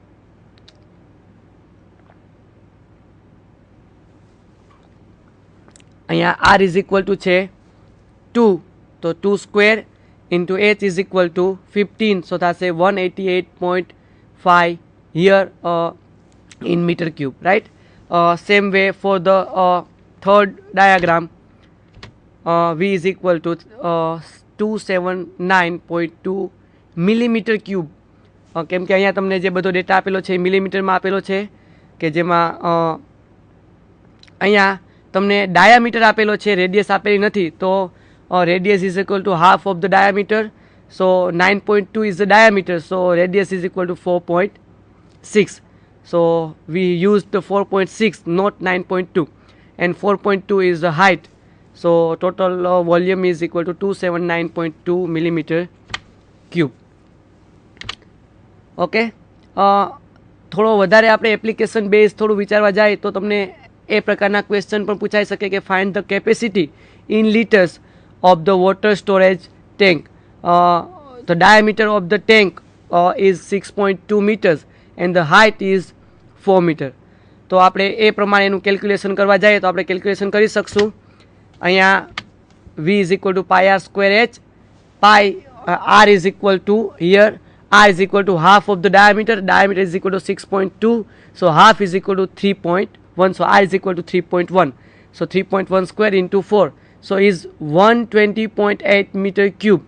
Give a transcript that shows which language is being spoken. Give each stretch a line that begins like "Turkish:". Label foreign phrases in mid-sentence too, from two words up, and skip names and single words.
English: અહીંયા R is equal to છે 2, તો 2 square into H is equal to 15. સો થશે 188.5 હિયર in meter cube, right? Same way for the third diagram, V is equal to 279.2 millimeter cube.
Gujarati: કેમ કે અહીંયા તમને જે બધો ડેટા આપેલો છે એ મિલીમીટરમાં આપેલો છે, કે જેમાં અહીંયા તમને ડાયામીટર આપેલો છે, રેડિયસ આપેલી નથી.
English: તો radius is equal to half of the diameter. સો 9.2 is the diameter, so radius is equal to 4.6. So we used the 4.6, not 9.2, and 4.2 is the height. So total volume is equal to 279.2 millimeter cube. Okay.
Gujarati: થોડો વધારે આપણે
English: application base
Gujarati: થોડું વિચારવા જાય તો તમને એ પ્રકારના ક્વેશ્ચન પણ પૂછાઈ શકે કે
English: find the capacity in liters of the water storage tank. The diameter of the tank is 6.2 meters and the height is 4 meter.
Gujarati: તો આપણે એ પ્રમાણે એનું કેલ્ક્યુલેશન કરવા જઈએ તો આપણે કેલ્ક્યુલેશન કરી શકશું.
English: અહીંયા V is equal to pi r square h. Pi r is equal to, here r is equal to half of the diameter. Diameter is equal to 6.2. So half is equal to 3.1. So r is equal to 3.1. So 3.1 square into 4. So is 120.8 meter cube.